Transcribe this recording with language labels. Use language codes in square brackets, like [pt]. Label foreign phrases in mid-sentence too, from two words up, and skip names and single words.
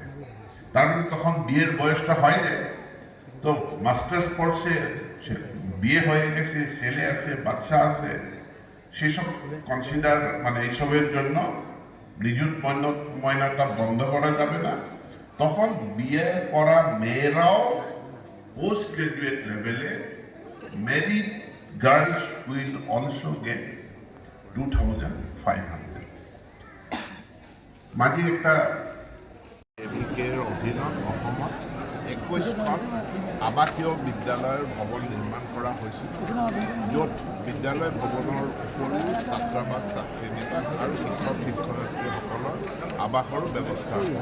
[bn] তার মানে তখন বিয়ের বয়সটা হয় যায়, তো মাস্টার্স করছে, বিয়ে হয়ে গেছে, ছেলে আছে, বাচ্চা আছে, সেসব কনসিডার মানে এইসবের জন্য নিযুত ময়নাটা বন্ধ করা যাবে না। তখন বিয়ে করা মেয়েরাও [en] post graduate levele married girls will also get 2,500. [as] মাঝে একটা এবিকেৰ অধীনত অসমত 21খন আৱাসীয় বিদ্যালয়ৰ ভৱন নিৰ্মাণ কৰা হৈছিল, য'ত বিদ্যালয় ভৱনৰ উপৰিও ছাত্ৰাবাস, ছাত্ৰীনিবাস আৰু শিক্ষক শিক্ষয়িত্ৰীসকলৰ আৱাসৰো ব্যৱস্থা আছে।